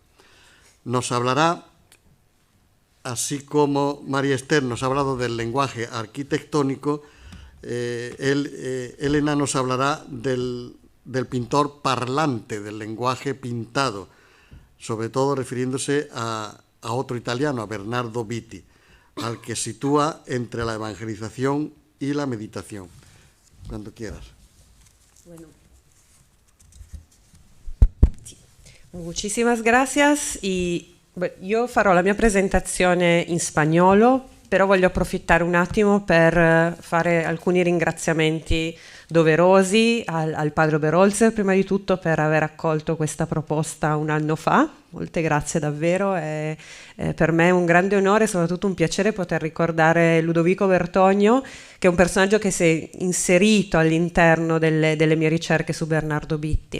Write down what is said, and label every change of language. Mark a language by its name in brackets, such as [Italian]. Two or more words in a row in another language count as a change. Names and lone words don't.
[Spanish] Nos hablará, así como María Esther nos ha hablado del lenguaje arquitectónico, Elena nos hablará del pintor parlante, del lenguaje pintado, sobre todo refiriéndose a otro italiano, a Bernardo Vitti, al que sitúa entre la evangelización y la meditación. Cuando quieras. Bueno. Sì. Muchísimas gracias [Italian] y io farò la mia presentazione in spagnolo, però voglio approfittare un attimo per fare alcuni ringraziamenti doverosi al padre Oberholzer, prima di tutto per aver accolto questa proposta un anno fa. Molte grazie davvero, è per me un grande onore e soprattutto un piacere poter ricordare Ludovico Bertogno, che è un personaggio che si è inserito all'interno delle mie ricerche su Bernardo Vitti.